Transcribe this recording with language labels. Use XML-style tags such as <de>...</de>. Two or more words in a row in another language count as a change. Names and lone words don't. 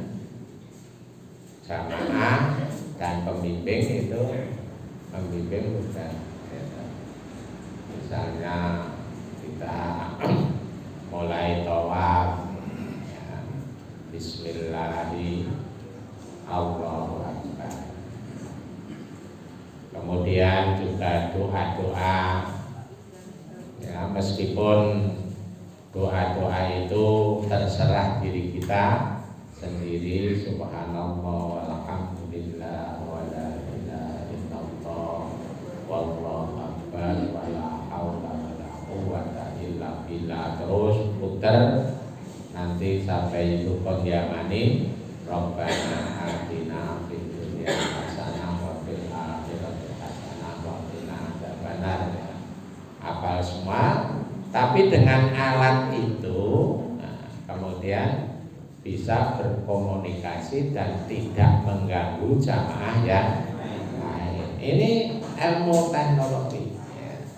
<id>jamaah dan pembimbing itu membimbing bukan, misalnya kita mulai tawaf, ya, Bismillahirrahmanirrahim, kemudian juga doa-doa ya, meskipun doa-doa itu terserah diri kita sendiri,</id> <ar>سبحان الله والحمد لله ولا إله إلا الله والله أكبر ولا حول ولا قوة إلا بالله,</ar> <id>terus putar nanti sampai itu qiyamani</id> <ar>ربنا آتنا في الدنيا حسنة وفي الآخرة حسنة وقنا عذاب النار.</ar> <id>Hafal semua, tapi dengan alat itu kemudian bisa berkomunikasi dan tidak mengganggu jamaah yang lain. Ini ilmu teknologi ya.</id>